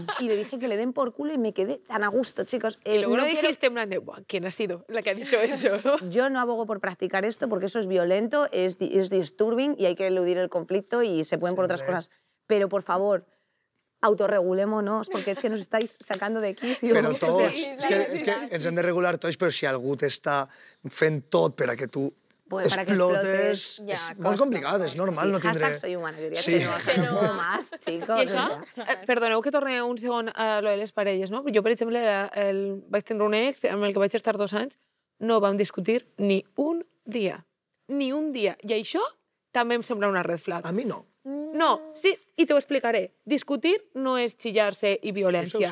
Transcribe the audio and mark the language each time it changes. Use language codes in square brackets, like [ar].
[es] Y le dije que le den por culo y me quedé tan a gusto, chicos. Y luego no dijiste en plan de, ¿quién ha sido la que ha dicho eso? Yo no abogo por practicar esto porque eso es violento, es disturbing y hay que eludir el conflicto y se pueden por otras cosas. Pero, por favor, autorregulémonos, porque es que nos estáis sacando de quicio. [ca] Però tots, és que ens hem de regular tots, però si algú t'està fent tot per a que tu explotes, és molt complicat, és normal no tindre... [es] Hashtag soy humana, diria que no más, chicos. [ca] I això, perdoneu que torni un segon a lo de les parelles, no? Jo, per exemple, vaig tenir un ex amb el que vaig estar 2 anys, no vam discutir ni un dia. Ni un dia. I això també em sembla una red flag. A mi no. No, sí, i t'ho explicaré. Discutir no és xillar-se i violència.